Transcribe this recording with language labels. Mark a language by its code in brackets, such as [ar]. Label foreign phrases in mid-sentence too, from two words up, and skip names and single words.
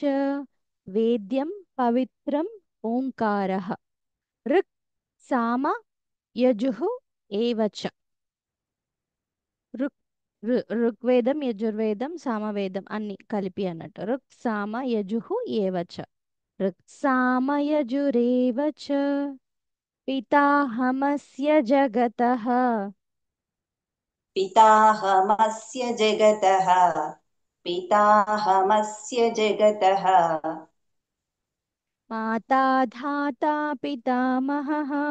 [sa] వేద్యం పవిత్రం ఓంకారః ఋక్ సామ యజుః ఏవ చ. [te] ఋక్ ఋగ్వేదం యజుర్వేదం సామవేదం అన్ని కలిపి అన్నట్టు. [sa] ఋక్ సామ యజుః ఏవ చ. ఋక్ సామ యజురేవ చ. పితాహమస్య జగతః पिताहमस्य जगतः पिताहमस्य जगतः माता धाता पितामहः